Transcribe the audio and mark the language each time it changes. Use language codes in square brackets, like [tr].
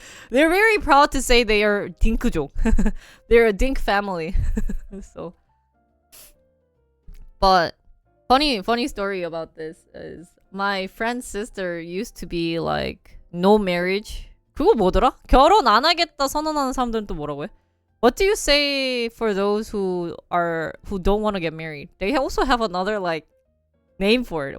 [en] They're very proud to say they are Dink족. They're a Dink family. So, but funny story about this is my friend's sister used to be like no marriage. [ko] 그거 뭐더라? 결혼 안 하겠다 선언하는 사람들은 또 뭐라고 해? [en] What do you say for those who don't want to get married? They also have another like name for it.